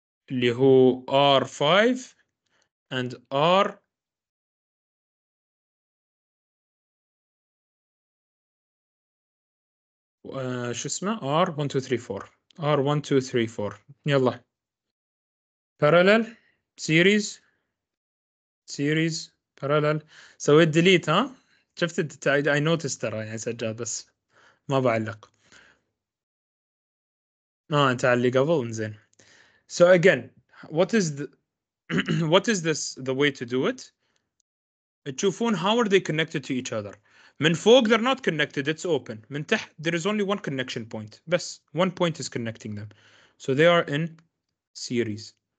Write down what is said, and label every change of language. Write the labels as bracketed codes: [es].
[ar] اللي هو R5 and R شو اسمه R1234 R1234 يلا parallel series parallel. سويت delete ها شفت [en] I noticed [ar] ترى يعني سجاد بس ما بعلق. انت على اللي قبل انزين. [en] So again what is the what is this the way to do it؟ تشوفون how are they connected to each other. [ar] من فوق [en] they're not connected, it's open. [ar] من تحت [en] there is only one connection point بس one point is connecting them, so they are in series.